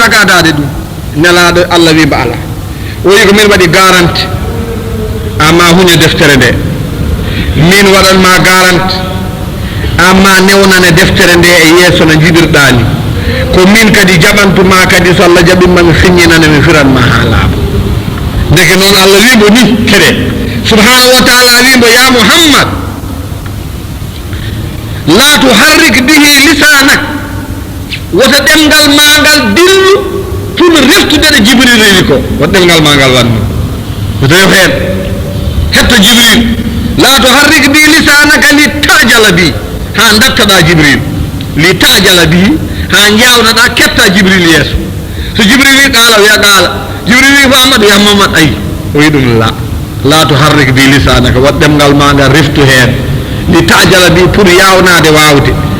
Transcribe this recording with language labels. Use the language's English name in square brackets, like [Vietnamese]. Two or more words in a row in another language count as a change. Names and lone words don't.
[Fula] gadade ɗum nelaɗo Allah wi mba ala o wi ko min waɗi garanti amma huñe deftere nde min waɗanma garanti amma newnane deftere nde e yeeso no jiɗirɗani ko min kadi jaɓantuma kadi so Allah jaɓinma mi fiññinane mi firanma ha laaɓa ndeke noon Allah wimo ni kede [Arabic] سبحانه وتعالى [Fula] wimo [Arabic] يا محمد لا تحرك به لسانك [Fula] woto ɗemgal magal dillu pour reftude ɗo jibril wi ko woto ɗemgal magal wanno woto yo hen hetto jibril [Arabic] لا تحرك به لسانك لتعجل به [Fula] ha dattaɗa jibril [Arabic] لتعجل به [Fula] ha jawnaɗa ketta jibril yeeso so jibril wi qala wiya qala jibril wi famad wiya mamad ayi o wi ɗum [Arabic] لا تحرك به لسانك [Fula] wat ɗemgal magal reftu hen [Arabic] لتعجل به [Fula] pour yawnade wawde